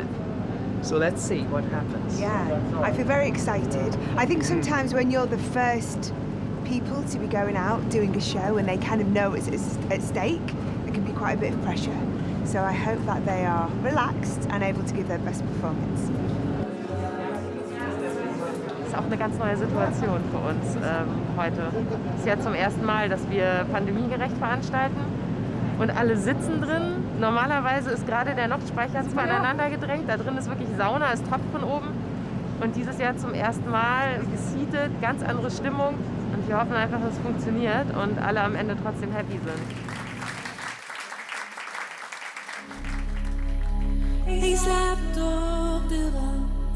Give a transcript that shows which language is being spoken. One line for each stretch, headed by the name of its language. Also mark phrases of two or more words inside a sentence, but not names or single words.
English: So let's see what happens. Yeah, I feel very excited. I think sometimes when you're the first people to be going out doing a show and they kind of know it's at stake, there can be quite a bit of pressure. So I hope that they are relaxed and able to give their best performance.
German: Das ist auch eine ganz neue Situation für uns heute. Es ist ja zum ersten Mal, dass wir pandemiegerecht veranstalten. Und alle sitzen drin. Normalerweise ist gerade der Luftspeicher zwar aneinander gedrängt, da drin ist wirklich Sauna, es tropft von oben. Und dieses Jahr zum ersten Mal gesietet, ganz andere Stimmung. Und wir hoffen einfach, dass es funktioniert und alle am Ende trotzdem happy sind.
Dutch: Ik slaap op de rand.